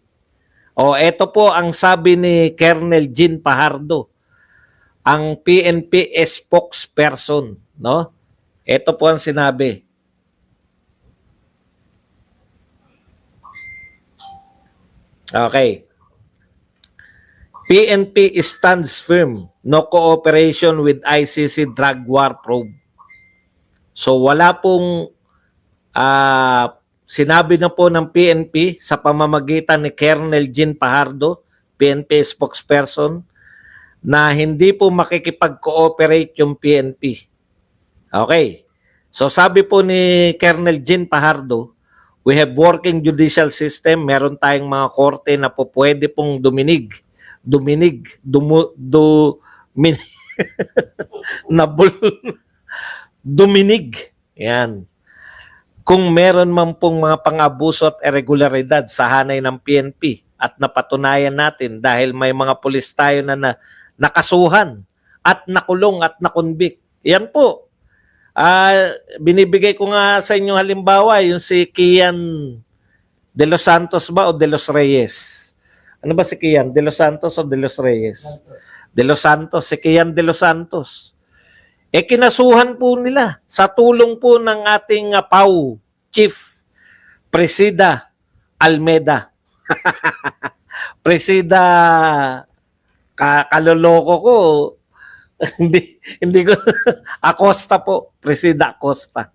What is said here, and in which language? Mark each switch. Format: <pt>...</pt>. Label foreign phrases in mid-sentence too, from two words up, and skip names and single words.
<tl>O eto po ang sabi ni Colonel Jean Fajardo, ang PNP spokesperson, no? Ito po ang sinabi. Okay.</tl> <en>PNP stands firm, no cooperation with ICC drug war probe.</en> <tl>So wala pong sinabi na po ng PNP sa pamamagitan ni Colonel Jean Fajardo, PNP spokesperson, na hindi po makikipag-cooperate yung PNP. Okay. So sabi po ni Colonel Jean Pajardo,</tl> <en>we have working judicial system,</en> <tl>meron tayong mga korte na po pwede pong duminig, nabul, duminig. Yan. Kung meron man pong mga pang-abuso at irregularidad sa hanay ng PNP at napatunayan natin dahil may mga pulis tayo na nakasuhan at nakulong at nakonvict. Yan po. Binibigay ko nga sa inyo halimbawa yung si Kian De Los Santos ba o De Los Reyes? Ano ba si Kian? De Los Santos o De Los Reyes? De Los Santos. Si Kian De Los Santos. Kinasuhan po nila sa tulong po ng ating PAW Chief Presida Almeda. Presida kaloloko ko. hindi ko Acosta po, Presida Acosta.</tl>